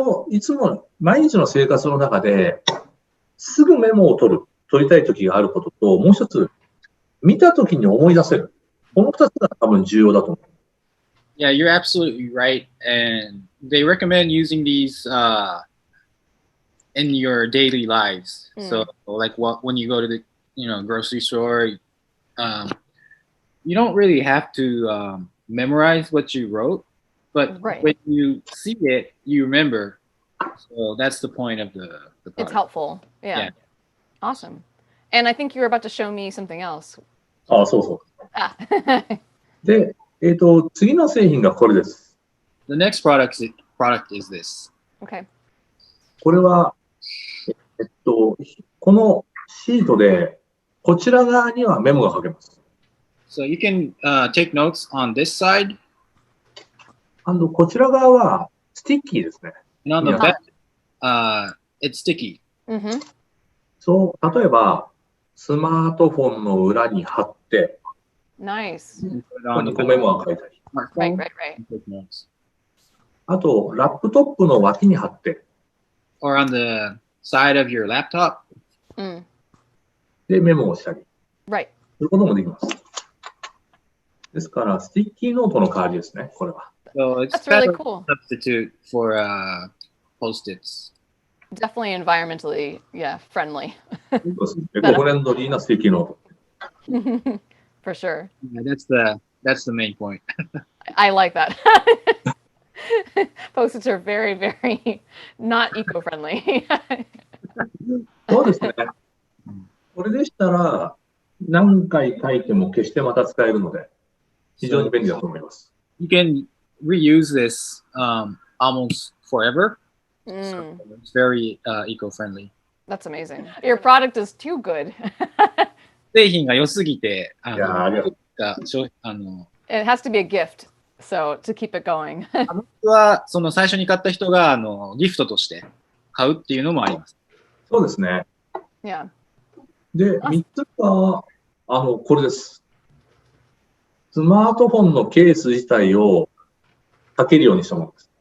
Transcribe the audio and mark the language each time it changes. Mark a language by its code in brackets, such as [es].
[ja] いつも毎日の生活の中で、すぐメモを取りたい時があることと、もう一つ、見た時に思い出せる。この二つが多分重要だと思う。 [en] Yeah, you're absolutely right. And they recommend using these in your daily lives. So like when you go to the grocery store, you don't really have to memorize what you wrote, but when you see it, you remember. So that's the point of the product. It's helpful. Yeah. Awesome. And I think you were about to show me something else. [ja] あ、そうそう。で、次の製品がこれです。 [en] The next product is this. Okay. [ja] これは、このシートで、こちら側にはメモが書けます。 [en] So you can take notes on this side. [ja] こちら側はスティッキーですね。 [en] And on the back, it's sticky. [ja] そう、例えば、スマートフォンの裏に貼って、 [en] Nice. [ja] ここにメモが書いたり。 [en] Right. [ja] あと、ラップトップの脇に貼って。 [en] Or on the side of your laptop. [ja] で、メモをしたり。 [en] Right. [ja] そういうこともできます。ですから、スティッキーノートの代わりですね、これは。 [en] So it's That's really cool. Substitute for Post-its. Definitely environmentally, friendly. [ja] そうですね。エコフレンドリーなスティッキーノート。 [en] For sure. Yeah, that's the main point. I like that. Post-its are very, very not eco-friendly. [ja] そうですね。これでしたら、何回書いても決してまた使えるので、非常に便利だと思います。 [en] You can reuse this almost forever. So it's very eco-friendly. That's amazing. Your product is too good. [ja] 製品が良すぎて、いや、ありがとう。 [en] It has to be a gift, so to keep it going. [ja] 僕はその最初に買った人がギフトとして買うっていうのもあります。そうですね。 [en] Yeah. [ja] で、3つは、これです。スマートフォンのケース自体を書けるようにしたものです。